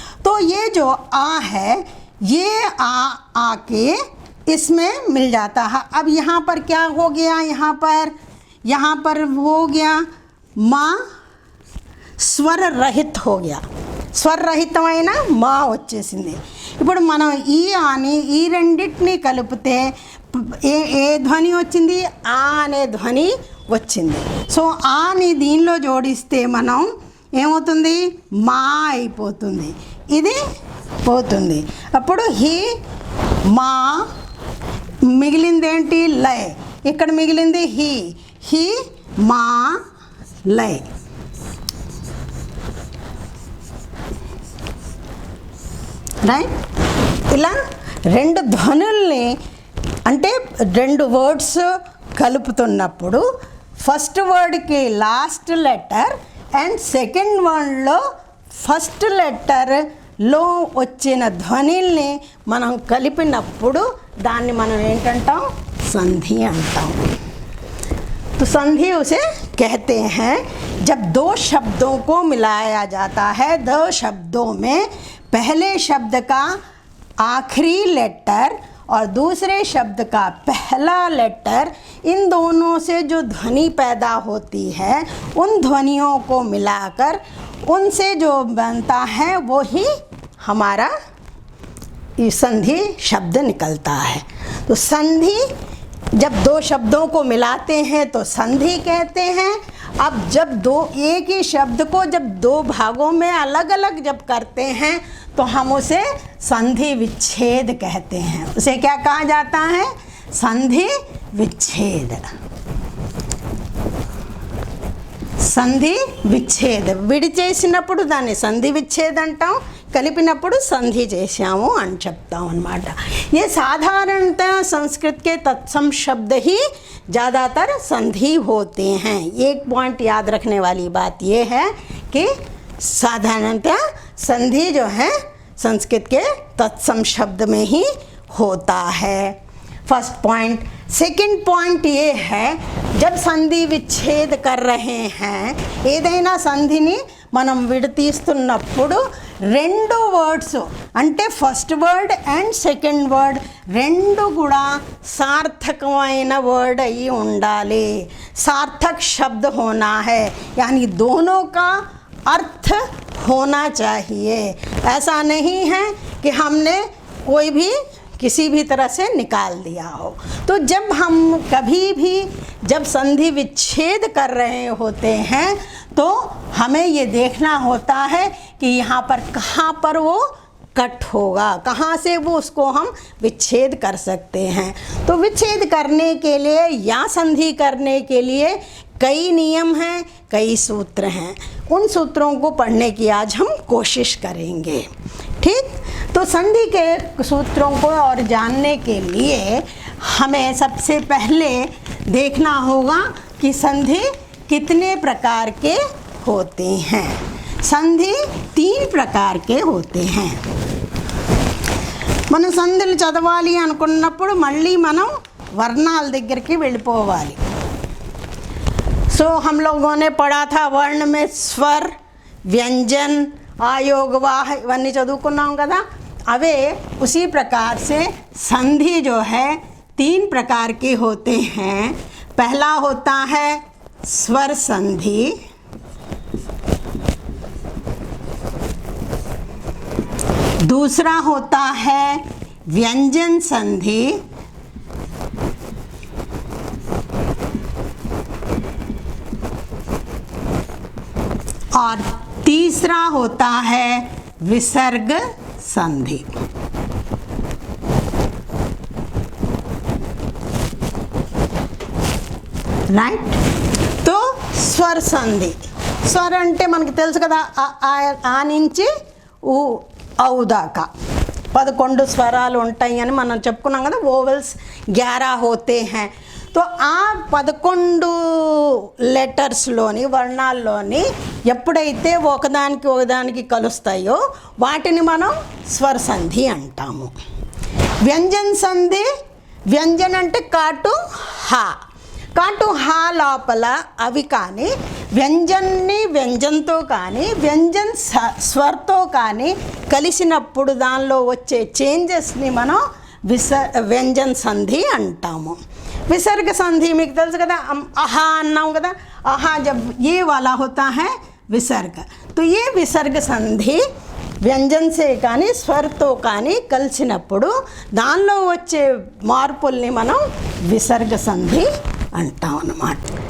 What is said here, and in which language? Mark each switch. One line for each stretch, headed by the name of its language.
Hindi: तो ये जो आ है, ये आके इसमें मिल जाता है. अब यहाँ पर क्या हो गया, यहाँ पर हो गया माँ
Telugu: స్వర రహిత్
Hindi: हो गया,
Telugu: స్వరరహితమైన మా వచ్చేసింది. ఇప్పుడు మనం ఈ అని ఈ రెండింటిని కలిపితే ఏ ధ్వని వచ్చింది, ఆ అనే ధ్వని వచ్చింది. సో ఆని దీనిలో జోడిస్తే మనం ఏమవుతుంది, మా అయిపోతుంది, ఇది పోతుంది. అప్పుడు హీ మా, మిగిలింది ఏంటి లయ్, ఇక్కడ మిగిలింది హీ మా లయ్. రైట్. ఇలా రెండు ధ్వనుల్ని, అంటే రెండు words కలుపుతున్నప్పుడు first వర్డ్కి last letter and second వర్డ్లో first లెటర్లో వచ్చిన ధ్వనిల్ని మనం కలిపినప్పుడు దాన్ని మనం ఏంటంటాం, సంధి అంటాం.
Hindi: तो संधि उसे कहते हैं जब दो शब्दों को मिलाया जाता है. दो शब्दों में पहले शब्द का आखिरी लेटर और दूसरे शब्द का पहला लेटर, इन दोनों से जो ध्वनि पैदा होती है, उन ध्वनियों को मिलाकर उनसे जो बनता है वो ही हमारा संधि शब्द निकलता है. तो संधि जब दो शब्दों को मिलाते हैं तो संधि कहते हैं. अब जब एक ही शब्द को जब दो भागों में अलग अलग जब करते हैं तो हम उसे संधि विच्छेद कहते हैं. उसे क्या कहा जाता है, संधि विच्छेद.
Telugu: సంధి విచ్ఛేద, విడి చేసినప్పుడు దాన్ని సంధి విచ్ఛేద అంటాం, కలిపినప్పుడు సంధి చేశాము అని చెప్తాం అన్నమాట.
Hindi: ये साधारणतः संस्कृत के तत्सम शब्द ही ज़्यादातर संधि होते हैं. एक पॉइंट याद रखने वाली बात ये है कि साधारणतः संधि जो है संस्कृत के तत्सम शब्द में ही होता है. First point. सेकंड पॉइंट ये है, जब संधि विच्छेद कर रहे हैं,
Telugu: ఏదైనా సంధిని మనం విడతీస్తున్నప్పుడు రెండు వర్డ్స్ అంటే first word and second word రెండు కూడా సార్థకమైన వర్డ్ అయి ఉండాలి.
Hindi: सार्थक शब्द होना है, यानी दोनों का अर्थ होना चाहिए. ऐसा नहीं है कि हमने कोई भी किसी भी तरह से निकाल दिया हो. तो जब हम कभी भी जब संधि विच्छेद कर रहे होते हैं तो हमें ये देखना होता है कि यहाँ पर कहाँ पर वो कट होगा, कहाँ से वो उसको हम विच्छेद कर सकते हैं। तो विच्छेद करने के लिए या संधि करने के लिए कई नियम हैं, कई सूत्र हैं। उन सूत्रों को पढ़ने की आज हम कोशिश करेंगे। ठीक, तो संधि के सूत्रों को और जानने के लिए हमें सबसे पहले देखना होगा कि संधि कितने प्रकार के होते हैं। संधि 3 प्रकार के होते हैं।
Telugu: మనం సంధులు చదవాలి అనుకున్నప్పుడు మళ్ళీ మనం వర్ణాల దగ్గరికి వెళ్ళిపోవాలి।
Hindi: सो हम लोगों ने पढ़ा था वर्ण में स्वर, व्यंजन, आयोग, वाह
Telugu: इवన్నీ చదువుకున్నాం కదా।
Hindi: अवे उसी प्रकार से संधि जो है 3 प्रकार के होते हैं। पहला होता है स्वर संधि, दूसरा होता है व्यंजन संधि, और तीसरा होता है विसर्ग संधि। राइट, तो स्वर संधि,
Telugu: స్వర అంటే మనకు తెలుసు కదా, ఆ నుంచి ఊ ఔ దాకా 11 స్వరాలు ఉంటాయి అని మనం చెప్పుకున్నాం కదా।
Hindi: ఓవెల్స్ 11 होते हैं।
Telugu: तो ఆ 11 లెటర్స్లోని వర్ణాల్లోని ఎప్పుడైతే ఒకదానికి కలుస్తాయో వాటిని మనం స్వర సంధి అంటాము। వ్యంజన సంధి, వ్యంజన అంటే కాటు హా, కాటు హా లోపల అవి కానీ వ్యంజన్ని వ్యంజన్తో కానీ వ్యంజన్ స్వర్తో కానీ కలిసినప్పుడు దానిలో వచ్చే చేంజెస్ని మనం వ్యంజన సంధి అంటాము।
Hindi: विसर्ग संधि में
Telugu: తెలుసు కదా, आहा अन्नाम కదా,
Hindi: आहा जब ये वाला होता है विसर्ग, तो ये विसर्ग संधि
Telugu: వ్యంజన్ से కానీ స్వరతో కానీ కలిసినప్పుడు దానిలో వచ్చే మార్పుల్ని మనం విసర్గ సంధి అంటాం అన్నమాట।